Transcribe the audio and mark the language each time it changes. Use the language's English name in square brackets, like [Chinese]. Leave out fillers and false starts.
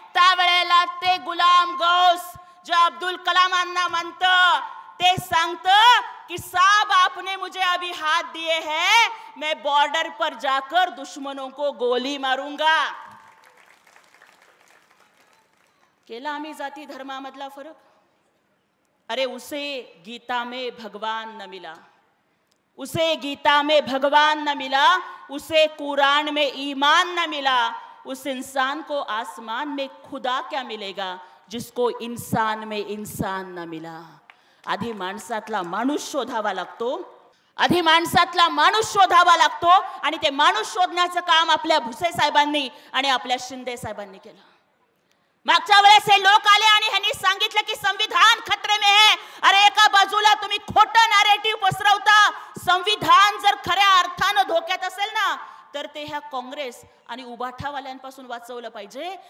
[Marathi] त्यावेळेला ते गुलाम गौस जो अब्दुल कलामांना म्हणतं ते सांगतं कि [Hindi] साहब आपने मुझे अभी हाथ दिए हैं, मैं बॉर्डर पर जाकर दुश्मनों को गोली मारूंगा. [Marathi] केला आम्ही जाती धर्मामधला फरक. [Hindi] अरे उसे गीता में भगवान न मिला, उसे गीता में भगवान न मिला, उसे कुरान में ईमान न मिला, उस इंसान को आसमान में खुदा क्या मिलेगा जिसको इंसान में इंसान न मिला. [Marathi] आधी माणसातला माणूस शोधावा लागतो, आधी माणसातला माणूस शोधावा लागतो आणि ते माणूस शोधण्याचं काम आपल्या भुसे साहेबांनी आणि आपल्या शिंदे साहेबांनी केलं. मागच्या वेळेस हे लोक आले आणि ह्यांनी सांगितलं की संविधान [Hindi] खतरे में है. [Marathi] अरे एका बाजूला तुम्ही खोटं नॅरेटिव्ह पसरवता. संविधान जर खऱ्या अर्थानं धोक्यात असेल ना तर ते ह्या काँग्रेस आणि उबाठावाल्यांपासून वाचवलं पाहिजे.